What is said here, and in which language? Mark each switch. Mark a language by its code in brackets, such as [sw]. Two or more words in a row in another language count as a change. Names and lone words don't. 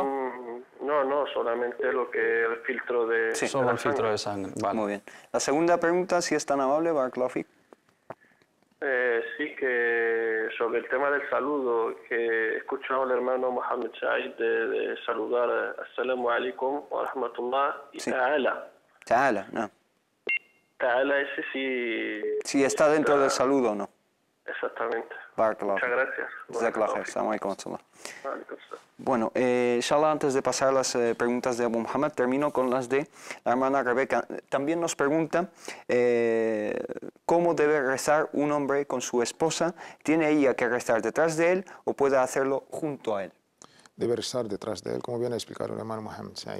[es] No, solamente lo que el filtro de... Sí. Solo de el la filtro sangre. de sangre. Vale. Muy bien. La segunda pregunta, si es tan amable, [ar] بارك الله فيك. [es] Sí, que sobre el tema del saludo, que he escuchado al hermano Mohamed Said de saludar [ar] السلام عليكم ورحمة الله [es] y Sí. Ta'ala. Ta'ala, no. Ta'ala ese sí... Si está dentro del saludo o no. Exactamente. Barakallahu Muchas Fik. gracias. [ar] جزاك الله خير. السلام عليكم ورحمة الله. عليكم السلام. [es] Bueno, inshallah, antes de pasar a las preguntas de Abu Muhammad, termino con las de la hermana Rebeca. También nos pregunta cómo debe rezar un hombre con su esposa. ¿Tiene ella que rezar detrás de él o puede hacerlo junto a él? Debe rezar detrás de él, como viene a explicar el hermano Mohamed Said.